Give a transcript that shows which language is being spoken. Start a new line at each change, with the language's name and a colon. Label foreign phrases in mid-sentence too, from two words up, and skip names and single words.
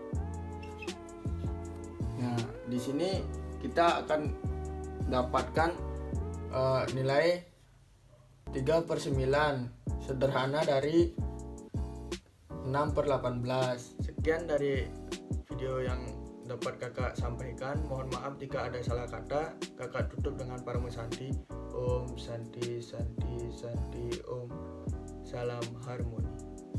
Indonesian: Nah, di sini kita akan dapatkan nilai 3/9 sederhana dari 6/18. Sekian dari video yang dapat kakak sampaikan. Mohon maaf jika ada salah kata. Kakak tutup dengan Parmo Santi.
Sanskrit: Om Santi Santi Santi Om.
Indonesian: Salam harmoni.